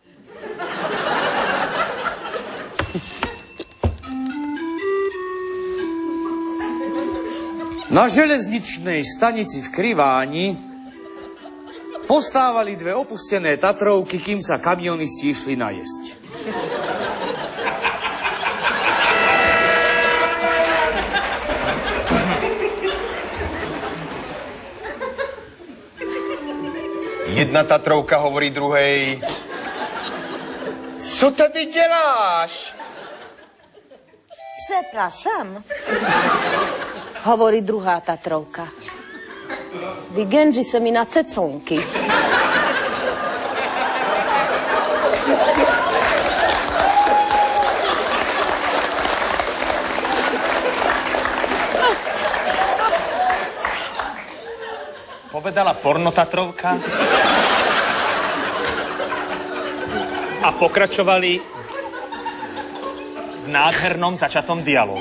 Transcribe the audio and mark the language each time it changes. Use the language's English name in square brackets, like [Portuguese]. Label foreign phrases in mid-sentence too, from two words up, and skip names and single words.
[Slovak] Na železničnej stanici v Kriváni postávali dve opustené Tatrovky, kým sa kamionisti išli najesť. Jedna Tatrovka hovorí druhej: [Czech] co tady děláš? [Polish] Przepraszam, [Slovak] hovorí druhá Tatrovka. [Czech] Vygenži se mi na ceconky. [Slovak] Povedala pornotatrovka a pokračovali v nádhernom začatom dialogu.